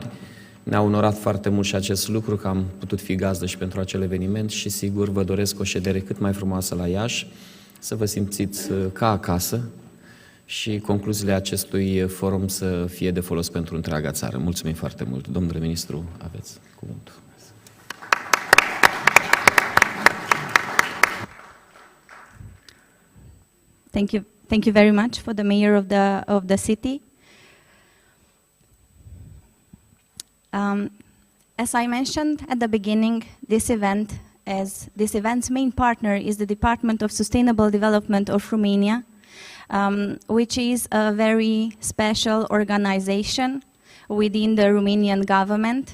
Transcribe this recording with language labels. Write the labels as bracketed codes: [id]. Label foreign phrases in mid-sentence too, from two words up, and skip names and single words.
[ro] Ne-a onorat foarte mult și acest lucru, că am putut fi gazdă și pentru acel eveniment și, sigur, vă doresc o ședere cât mai frumoasă la Iași, să vă simțiți ca acasă și concluziile acestui forum să fie de folos pentru întreaga țară. Mulțumim foarte mult. Domnule ministru, aveți cuvântul. [en] Thank you very much for the mayor of the city. As I mentioned at the beginning, this event's main partner is the Department of Sustainable Development of Romania, which is a very special organization within the Romanian government.